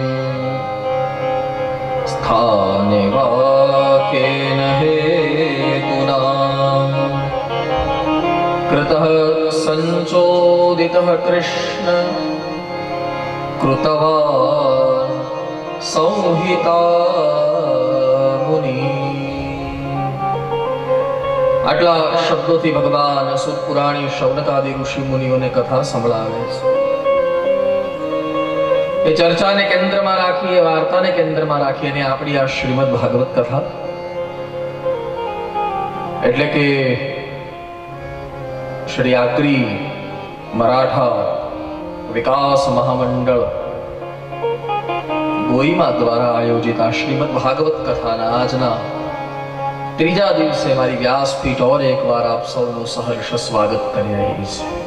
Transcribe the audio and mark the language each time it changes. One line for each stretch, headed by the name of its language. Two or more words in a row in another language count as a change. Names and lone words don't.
Sanskrit: स्थाने वा केन हेतुना कृतः सञ्चोदितः कृष्ण कृतवान् संहिता मुनि।
Gujarati: આટલા શબ્દોથી ભગવાન સુત પુરાણી શૌનકાદિ ઋષિ મુનિઓને કથા સંભળાવે છે। એ ચર્ચાને કેન્દ્રમાં રાખી, એ વાર્તાને કેન્દ્રમાં રાખી અને આપણી આ શ્રીમદ ભાગવત કથા એટલે કે શ્રી આકરી મરાઠા વિકાસ મહામંડળ ગોઈમા દ્વારા આયોજિત આ શ્રીમદ ભાગવત કથાના આજના ત્રીજા દિવસે મારી વ્યાસપીઠ ઓર એકવાર આપ સૌનું સહર્ષ સ્વાગત કરી રહી છે।